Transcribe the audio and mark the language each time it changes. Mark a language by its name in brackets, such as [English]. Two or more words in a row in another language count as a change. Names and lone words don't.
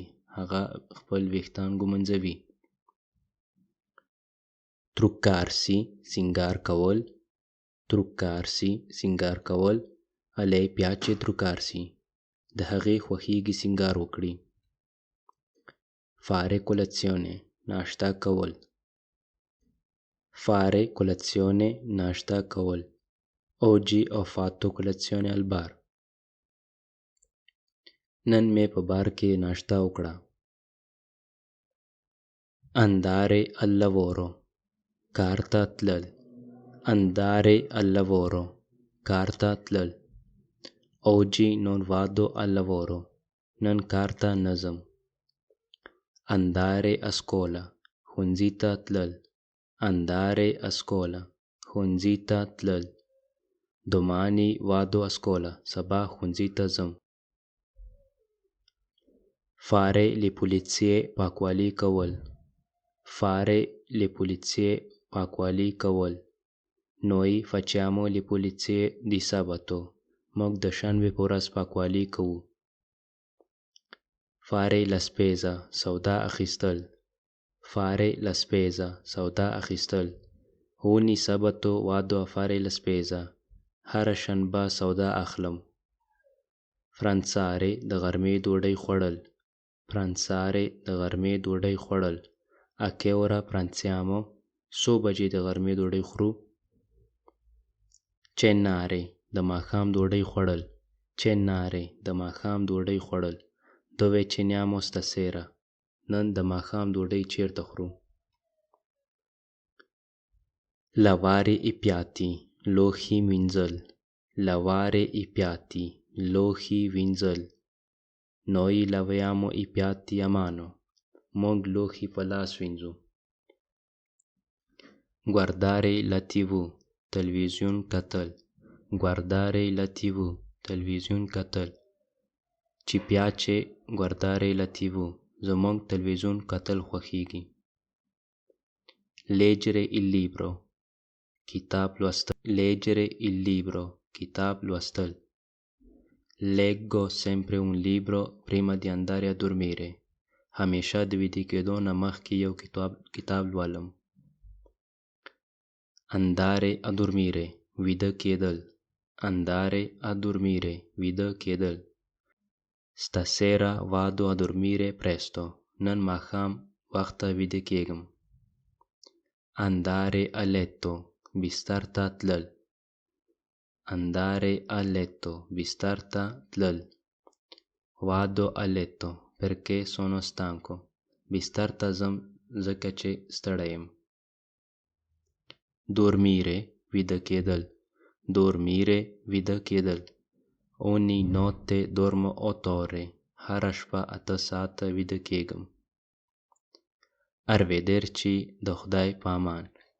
[Pashto] هغه خپل ویښتان ږمنځوي. Truccarsi, سینګار کول. Truccarsi, سینګار کول. [Italian] A lei piace truccarsi. [Pashto] د هغې خوښیږي سینګار وکړي. [Italian] Fare colazione, [Pashto] ناشته کول. [Italian] Fare colazione, [Pashto] ناشته کول. [Italian] Oggi ho fatto colazione al bar. [Pashto] نن مې په بار کې ناشته وکړه. [Italian] Andare al lavoro, [Pashto] کار ته تلل. [Italian] Andare al lavoro, [Pashto] کار ته تلل. [Italian] Oggi non vado al lavoro. [Pashto] نن کار ته نه ځم. [Italian] Andare a scuola, [Pashto] ښوونځي ته تلل. [Italian] Andare a scuola, [Pashto] ښوونځي ته تلل. [Italian] Domani vado a scuola, [Pashto] سبا ښوونځي ته ځم. [Italian] Fare le pulizie, [Pashto] پاکوالي کول. [Italian] Fare le pulizie, [Pashto] پاکوالي کول. [Italian] Noi facciamo le pulizie di sabato. [Pashto] موږ د شنبې په ورځ پاکوالي کوو. [Italian] Fare la spesa, [Pashto] سودا اخیستل. [Italian] Fare la spesa, [Pashto] سودا اخیستل. [Italian] Ogni sabato vado a fare la spesa. [Pashto] هره شنبه سودا اخلم. Pranzare, د غرمې ډوډۍ خوړل. Pranzare, د غرمې ډوډۍ خوړل. [Italian] A che ora pranziamo? [Pashto] څو بجې د غرمې ډوډۍ خورو؟ Cenare, د ماښام ډوډۍ خوړل. Cenare, د ماښام ډوډۍ خوړل. [Italian] Dove ceniamo stasera? [Pashto] نن د ماښام ډوډۍ چیرته خورو؟ [Italian] Lavare i piatti, [Pashto] لوښي وینځل. [Italian] Lavare i piatti, [Pashto] لوښي وینځل. [Italian] Noi laviamo i piatti a mano. [Pashto] موږ لوښي په لاس وینځو. [Italian] Guardare la TV, [Pashto] تلویزیون کتل. [Italian] Guardare la TV, [Pashto] تلویزیون کتل. [Italian] Ci piace guardare la TV. [Pashto] زموږ تلویزیون کتل خوښیږي. [Italian] Leggere il libro, [Pashto] کتاب لوستل. [Italian] Leggere il libro, [Pashto] کتاب لوستل. [Italian] Leggo sempre un libro prima di andare a dormire. [Pashto] همیشه د ویده کېدو نه مخکې یو کتاب لولم. [Italian] Andare a dormire, [Pashto] ویده کېدل. [Italian] Andare a dormire, [Pashto] ویده کېدل. [Italian] Stasera vado a dormire presto, [Pashto] نن ماښام وخته ویده کېږم. [Italian] Andare a letto, [Pashto] بستر ته تلل. [Italian] Andare a letto, [Pashto] بستر ته تلل. [Italian] Vado a letto perché sono stanco, [Pashto] بستر ته ځم ځکه چې ستړی یم. Dormire, ویده کېدل. Dormire, ویده کېدل. [Italian] Ogni notte dormo 8 ore, [Pashto] هره شپه 8 ساعته ویده کېږم. Arrivederci, د خدای په امان.